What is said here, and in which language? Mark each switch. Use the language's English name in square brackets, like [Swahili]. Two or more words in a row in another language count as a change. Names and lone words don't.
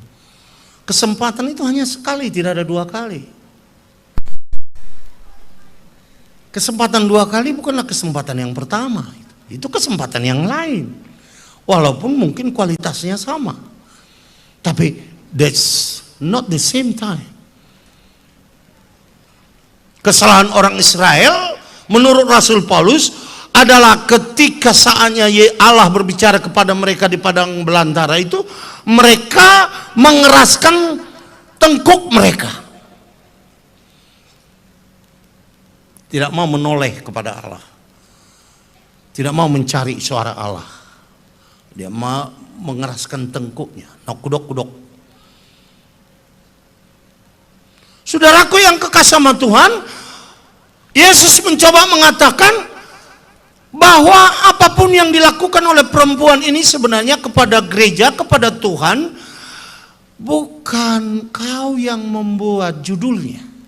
[Indonesian] Kesempatan itu hanya sekali, tidak ada dua kali. Kesempatan dua kali bukanlah kesempatan yang pertama. Itu kesempatan yang lain. Walaupun mungkin kualitasnya sama. Tapi [English] that's not the same time. [Indonesian] Kesalahan orang Israel menurut Rasul Paulus adalah ketika saatnya Allah berbicara kepada mereka di padang belantara itu, mereka mengeraskan tengkuk mereka, tidak mau menoleh kepada Allah, tidak mau mencari suara Allah. Dia mau mengeraskan tengkuknya, kudok-kudok. Saudaraku yang kekasih sama Tuhan, Yesus mencoba mengatakan bahwa apapun yang dilakukan oleh perempuan ini sebenarnya kepada gereja, kepada Tuhan, bukan kau yang membuat judulnya.